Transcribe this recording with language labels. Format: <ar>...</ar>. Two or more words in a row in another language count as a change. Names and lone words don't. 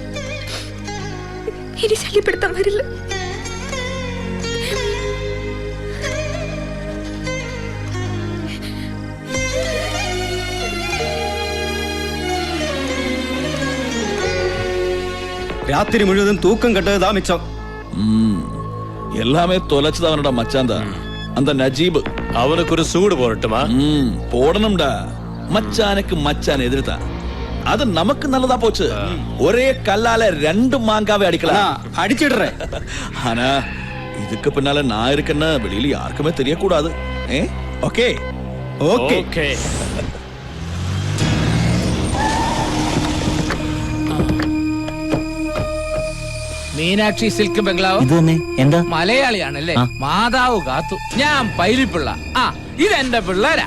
<ml>ഇനി ശല്യപ്പെടുത്താൻ വരില്ല. രാത്രി മുഴുവൻ തൂക്കം കെട്ടതാ മിച്ചം.</ml> <ta>எல்லாமே தொலைச்சது அவனோட மச்சான் தான், அந்த நஜீப். அவனுக்கு ஒரு சூடு போடட்டுமா? போடணும்டா. மச்சானுக்கு மச்சான் எதிர்த்தான். அது நமக்கு நல்லதா போச்சு. ஒரே கல்லால 2 மாங்காவை அடிக்கலாம். அடிச்சிடுறேன். ஆனா இதுக்கு பின்னால நான் இருக்கேன்னு வெளியில யாருக்குமே தெரியக்கூடாது. ஓகே</ta> <ml>ഓക്കെ. മീനാക്ഷി സിൽക്ക് ബംഗ്ലാവ്. ഇത് തന്നെ. എന്താ? മലയാളിയാണല്ലേ? മാതാവ് കാത്തു. ഞാൻ പൈലിപ്പിള്ള. ഇതെന്റെ പിള്ളേരാ.</ml>